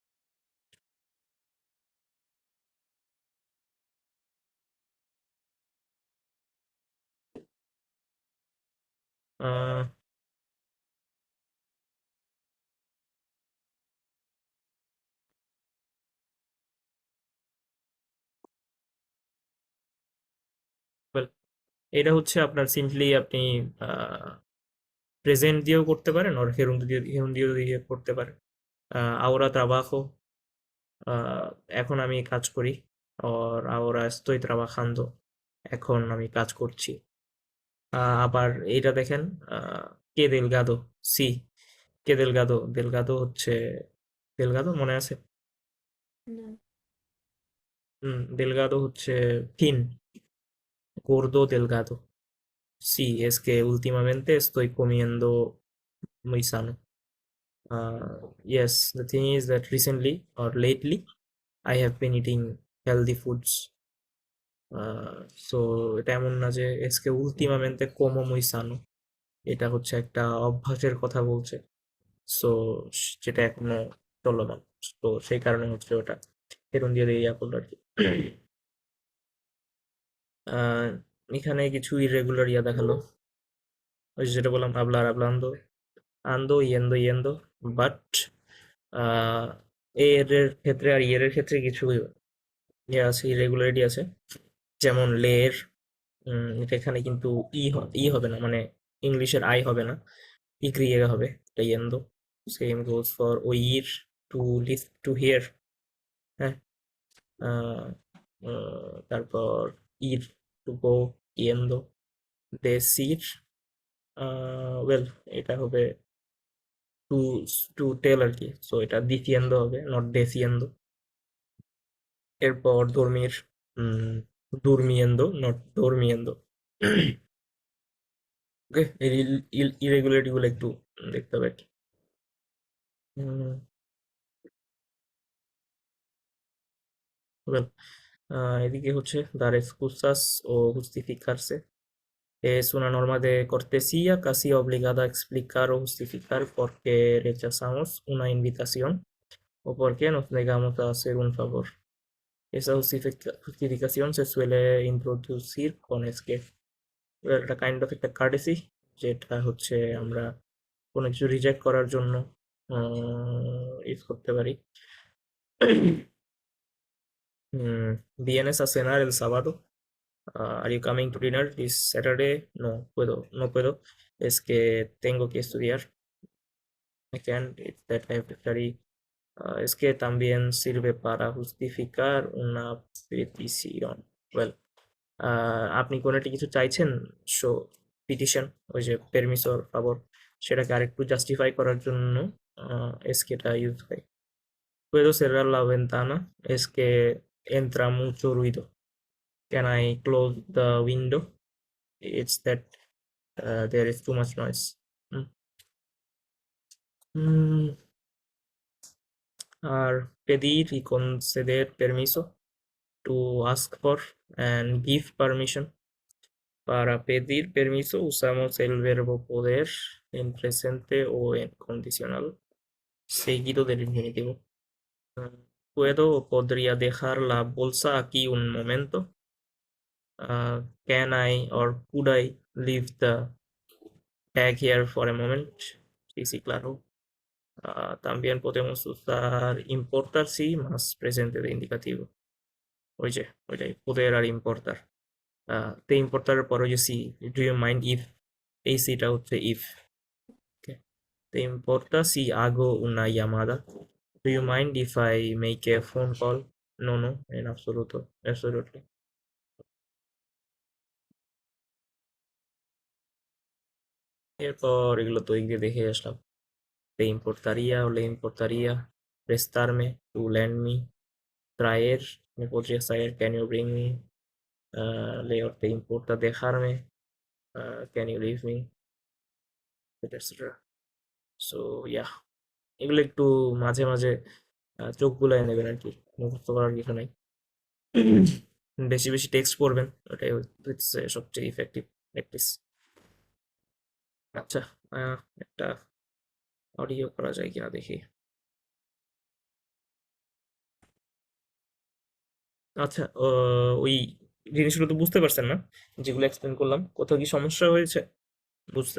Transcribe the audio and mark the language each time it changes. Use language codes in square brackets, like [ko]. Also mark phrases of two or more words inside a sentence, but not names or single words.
[en] Ah, well, [bn] এটা হচ্ছে আপনার সিম্পলি আপনি প্রেজেন্ট দিয়েও করতে পারেন আর হেরুন্দিও দিয়ে করতে পারেন। [es] ahora trabajo, [bn] এখন আমি কাজ করি, [en] or [es] ahora estoy trabajando, [bn] এখন আমি কাজ করছি। আবার এইটা দেখেন, কে দেলগাদো, সি, কে দেলগাদো, দেলগাদো হচ্ছে দেলগাদো মনে আছে? [es] No, [bn] দেলগাদো হচ্ছে থিন, [es] gordo delgado. Sí, es que últimamente estoy comiendo muy sano. [en] Yes, the thing is that recently or lately I have been eating healthy foods. [bn] So এটা এমন না যে [es] es que últimamente como muy sano, [bn] এটা হচ্ছে একটা অভ্যাসের কথা বলছে, সো যেটা এখনো চলমান, তো সেই কারণে হচ্ছে ওটা এরকম দিয়ে ইয়া করলো আর কি। আহ, এখানে কিছু ইরেগুলার ইয়া দেখালো, ওই যে যেটা বললাম hablar hablando, ando yendo yendo, বাট এর ক্ষেত্রে আর ইয়ের ক্ষেত্রে কিছু ইয়ে আছে, ইরেগুলারিটি আছে, যেমন লের, এটা এখানে কিন্তু ই হবে না, মানে ইংলিশের আই হবে না, ই ক্রিয়েগা হবে, এটা yendo. [en] same goes for [bn] ওইর, [en] to live, to hear, [bn] হ্যাঁ। আহ, তারপর ইর, [en] to go, [es] yendo. decir, [bn] ওয়েল, এটা হবে [en] to to tell [bn] আর কি, সো এটা diciendo হবে, নট diciendo. [es] এরপর dormir, durmiendo, নট durmiendo. [bn] ওকে, এই ইরেগুলারিটি গুলো একটু দেখতে হবে আর কি। ওয়েল, এদিকে হচ্ছে [es] dar excusas o justificarse. Es una norma de cortesía casi obligada a explicar o justificar por qué rechazamos una invitación o por qué nos negamos a hacer un favor. esa justificación se suele introducir con es que [bn] একটা [en] kind of [bn] একটা কার্টেসি, যেটা হচ্ছে আমরা কোনো কিছু রিজেক্ট করার জন্য ইউজ করতে পারি। [es] ¿Vienes a cenar el sábado? [en] Are you coming to dinner this Saturday? [es] No puedo. Es que tengo que estudiar. [en] I can't, it's that I have to study. [es] Es que también sirve para justificar una petición. [en] Well, [bn] আপনি কোনো একটা কিছু চাইছেন, সো পিটিশন, ওই যে পেরমিসর ফাভর, সেটাকে আরেকটু জাস্টিফাই করার জন্য এসকেটা ইউজ হয়। [es] Puedo cerrar la ventana, es que entra mucho ruido. [en] Can I close the window? It's that there is too much noise. [es] Mm. Mm, [bn] আর [es] pedir y conceder permiso, [en] to ask for and give permission. [es] Para pedir permiso usamos el verbo poder en presente o en condicional, seguido del infinitivo. ¿Puedo o podría dejar la bolsa aquí un momento? Can I or could I leave the bag here for a moment? Sí, claro. También podemos usar importar si más presente de indicativo. Oye, poder আর importar. Te importar por oye sí. [en] Do you mind if? [bn] এই সিটা হচ্ছে if. [en] Okay. [es] ¿Te importa si hago una llamada? [en] Do you mind if I make a phone call? [es] No, en absoluto. [en] Absolutely. [bn] এরপর এগুলো তো এগিয়ে দেখে আসলাম। [es] ¿Te importaría o le importaría prestarme? [en] To lend me. [es] Traer. ¿Me podrías traer? [en] Can you bring me? [es] Leo, ¿te importa dejarme? [en] Can you leave me? Etc. So, yeah. [bn] এগুলো একটু মাঝে মাঝে চোখ বুলায় নেবেন আর কি, মুখস্থ করার কিছু নাই। বেশি বেশি টেক্সট পড়বেন, ওটাই হচ্ছে সবচেয়ে [en] effective practice. [bn] আচ্ছা, একটা অডিও করা যায় কিনা দেখি। আচ্ছা, ওই জিনিসগুলো তো বুঝতে পারছেন না যেগুলো এক্সপ্লেন করলাম? কোথাও কি সমস্যা হয়েছে বুঝতে?